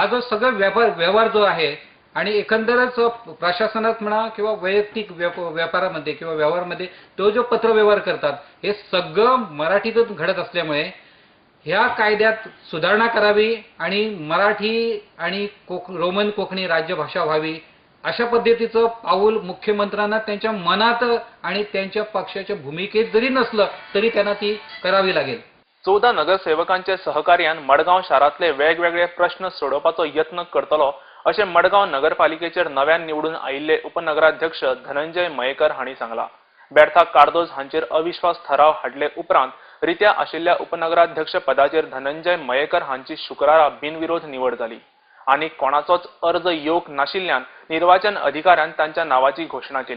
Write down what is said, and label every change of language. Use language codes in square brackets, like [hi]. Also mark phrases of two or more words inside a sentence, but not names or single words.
[mr] जो सगळा व्यवहार जो आहे आणि एकंदरच प्रशासनात म्हणा किंवा वैयक्तिक व्यापारामध्ये किंवा व्यवहारामध्ये तो जो पत्रव्यवहार करतात हे सगळं मराठीतच घडत असल्यामुळे ह्या कायद्यात सुधारणा करावी आणि मराठी आणि रोमन कोकणी राजभाषा व्हावी अशा पद्धतीचं पाऊल मुख्यमंत्र्यांना त्यांच्या मनात आणि त्यांच्या पक्षाच्या भूमिकेत जरी नसलं तरी त्यांना ती करावी लागेल. [kok] 14 नगरसेवकांचे सहकार्यान मडगाव शारातले वेगवेगळे प्रश्न सोडवपाचो यत्न करतलो अशें मडगाव नगरपालिकेचेर नव्यान निवडून आयिल्ले उपनगराध्यक्ष धनंजय मयेकर हांणी सांगला. बेर्थाक कार्दोज हांचेर अविश्वास थाराव हाडले उपरांत रित्या आशिल्ल्या उपनगराध्यक्ष पदाचेर धनंजय मयेकर हांची शुक्रारा बिनविरोध निवड जाली आनी कोणाचोच अर्ज येवंक नाशिल्ल्यान निर्वाचन अधिकाऱ्यान तांच्या नावाची घोषणा केली.